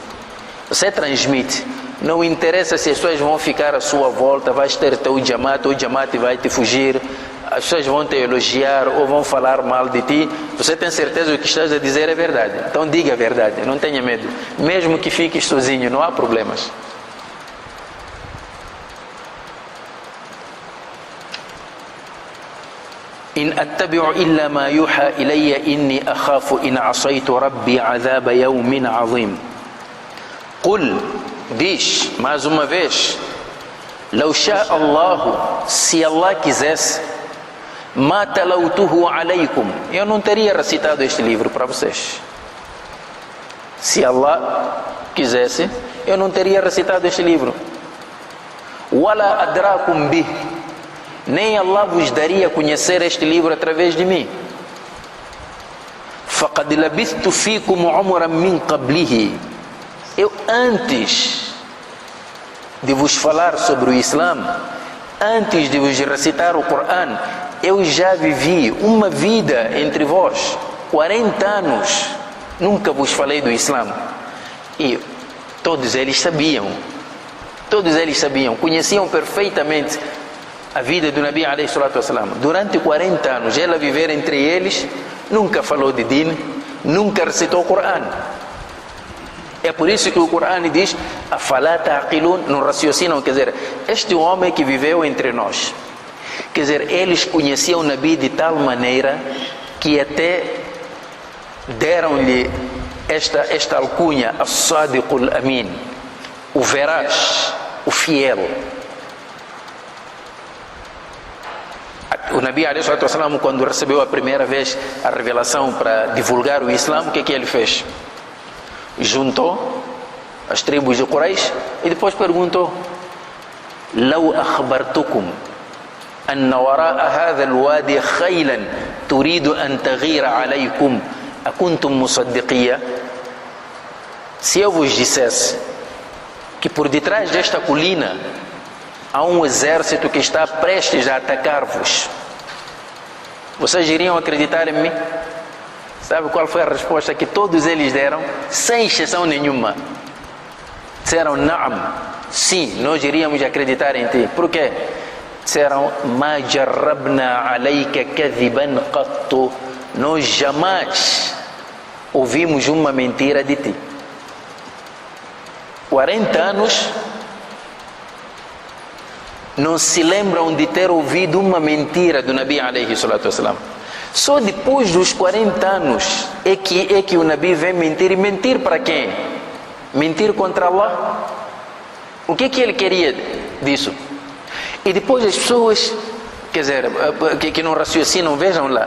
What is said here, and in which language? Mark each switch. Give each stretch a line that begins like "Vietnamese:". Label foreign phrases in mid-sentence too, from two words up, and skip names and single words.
Portuguese: Você transmite, não interessa se as pessoas vão ficar à sua volta, vais ter teu jamaat, o jamaat vai te fugir, as pessoas vão te elogiar ou vão falar mal de ti, você tem certeza que o que estás a dizer é verdade. Então diga a verdade, não tenha medo. Mesmo que fiques sozinho, não há problemas.
Arabic: إن أتبع إلا ما يوحى إلي إني أخاف إن عصيت ربي عذاب يوم عظيم قل
Portuguese: diz mais uma vez
Arabic: لو شاء الله
Portuguese: se Allah quisesse
Arabic: ما تلوته عليكم
Portuguese: eu não teria recitado este livro para vocês. Se Allah quisesse eu não teria recitado este livro.
Arabic: ولا أدراكم به
Portuguese: nem Allah vos daria a conhecer este livro através de mim.
Arabic: فَقَدْ لَبِثْتُ فِيكُمْ عُمُرًا مِنْ قَبْلِهِ
Portuguese: eu antes de vos falar sobre o Islã, antes de vos recitar o Corão, eu já vivi uma vida entre vós, 40 anos, nunca vos falei do Islã. E todos eles sabiam, conheciam perfeitamente a vida do Nabi
Arabic: عليه الصلاة والسلام.
Portuguese: Durante 40 anos ela viver entre eles, nunca falou de din, nunca recitou o Corão. É por isso que o Corão diz
Arabic: أفلا تعقلون,
Portuguese: não raciocinam. Quer dizer, este homem que viveu entre nós, quer dizer, eles conheciam o Nabi de tal maneira que até deram-lhe esta alcunha,
Arabic: الصادق الأمين,
Portuguese: o veraz, o fiel. O Nabi
Arabic: عليه الصلاة والسلام,
Portuguese: quando recebeu a primeira vez a revelação para divulgar o Islã, o que é que ele fez? Juntou as tribos de Quraysh e depois perguntou:
Arabic: "لو أخبرتكم أن وراء هذا الوادي خيلا تريد أن تغير عليكم أكنتم مصدقيّ?"
Portuguese: Se eu vos dissesse que por detrás desta colina há um exército que está prestes a atacar-vos, vocês iriam acreditar em mim? Sabe qual foi a resposta que todos eles deram? Sem exceção nenhuma. Disseram: Naam, sim, nós iríamos acreditar em ti. Por quê? Disseram:
Arabic: ما جربنا عليك كذبا قط.
Portuguese: Nós jamais ouvimos uma mentira de ti. 40 anos não se lembram de ter ouvido uma mentira do Nabi
Arabic: عليه الصلاة والسلام.
Portuguese: Só depois dos 40 anos é que o Nabi vem mentir. E mentir para quem? Mentir contra Allah. O que ele queria disso? E depois as pessoas, quer dizer, que não raciocinam, vejam lá.